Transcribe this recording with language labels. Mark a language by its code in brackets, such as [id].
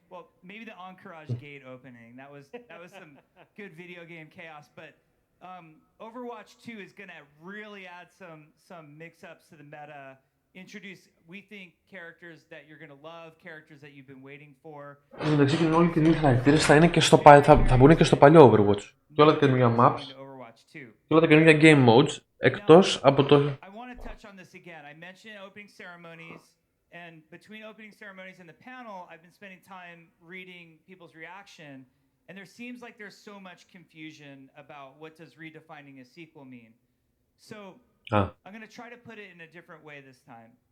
[en] Well, maybe the Encourage Gate opening. That was some good video game chaos. But Overwatch 2 is going to really add some mix-ups to the meta. Introduce, we think, characters that you're going to love, characters that you've been waiting for. [el] Εντάξει, και όλοι οι καινούργιοι χαρακτήρες θα μπουν και στο παλιό Overwatch. Και όλα τα καινούργια maps. Και όλα τα καινούργια game modes. Εκτός από το... [en] Touch on this again. I mentioned opening ceremonies, and between opening ceremonies and the panel, I've been spending time reading people's reaction, and there seems like there's so much confusion about what does redefining a sequel mean. So I'm going to try to put it in a different way this time.